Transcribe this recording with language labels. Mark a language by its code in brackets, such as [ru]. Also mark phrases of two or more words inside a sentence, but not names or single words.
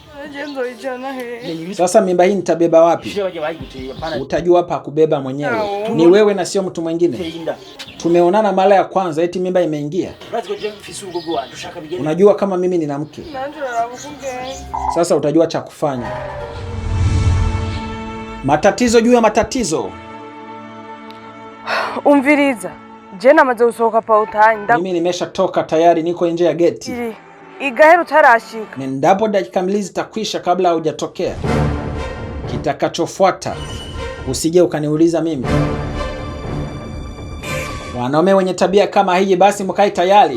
[sw] Sasa mimba hii nitabeba wapi? Utajua hapa kubeba mwenyewe. Ni wewe na sio mtu mwingine. Tumeonana mara ya kwanza eti mimba imeingia. Unajua kama mimi nina mke. Sasa utajua cha kufanya. Matatizo juu ya matatizo. [rn] Umviriza. Je namaze gusohoka pa utani. [sw] Mimi nimeshatoka tayari, niko nje ya geti. [rn] Igahero utarashika. [sw] Nendapo dakika mbili zitakwisha kabla hujatokea. Kitakachofuata usije ukaniuliza mimi. Wanaume wenye tabia kama hii basi mkae tayari.